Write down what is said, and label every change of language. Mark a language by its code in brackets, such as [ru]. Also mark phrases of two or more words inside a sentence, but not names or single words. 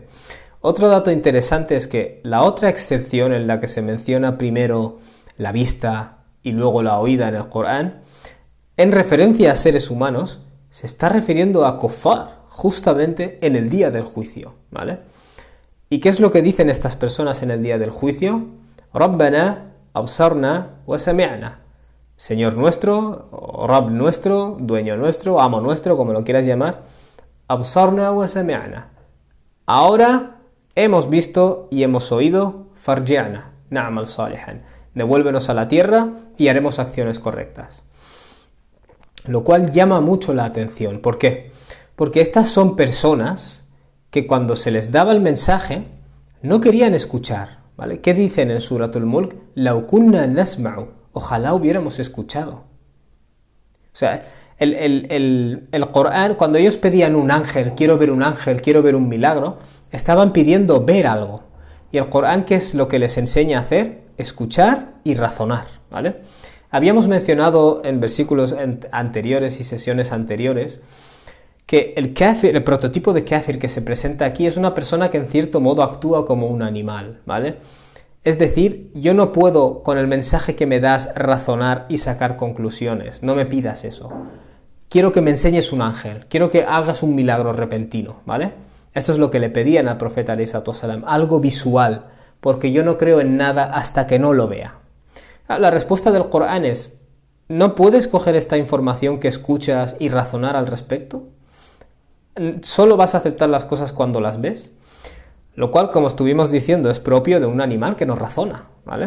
[es] Otro dato interesante es que la otra excepción en la que se menciona primero la vista y luego la oída en el Corán, en referencia a seres humanos, se está refiriendo a kuffar, justamente en el día del juicio, ¿vale? ¿Y qué es lo que dicen estas personas en el día del juicio? [ar] ربنا أبصرنا وسمعنا. [es] Señor nuestro, Rabb nuestro, dueño nuestro, amo nuestro, como lo quieras llamar. [ar] أبصرنا وسمعنا. [es] Ahora hemos visto y hemos oído. [ar] فارجعنا نعمل صالحا. [es] Devuélvenos a la tierra y haremos acciones correctas. Lo cual llama mucho la atención. ¿Por qué? Porque estas son personas que cuando se les daba el mensaje no querían escuchar, ¿vale? ¿Qué dicen en Suratul Mulk? [ar] لو كنا نسمع, [es] ojalá hubiéramos escuchado. O sea, el Corán, cuando ellos pedían un ángel, quiero ver un milagro, estaban pidiendo ver algo. Y el Corán, ¿qué es lo que les enseña a hacer? Escuchar y razonar, ¿vale? Habíamos mencionado en versículos anteriores y sesiones anteriores que el kafir, el prototipo de kafir que se presenta aquí es una persona que en cierto modo actúa como un animal, ¿vale? Es decir, yo no puedo con el mensaje que me das razonar y sacar conclusiones, no me pidas eso. Quiero que me enseñes un ángel, quiero que hagas un milagro repentino, ¿vale? Esto es lo que le pedían al profeta [ar] عليه الصلاة والسلام, [es] algo visual, porque yo no creo en nada hasta que no lo vea. La respuesta del Corán es, ¿no puedes coger esta información que escuchas y razonar al respecto? ¿Solo vas a aceptar las cosas cuando las ves? Lo cual, como estuvimos diciendo, es propio de un animal que no razona, ¿vale?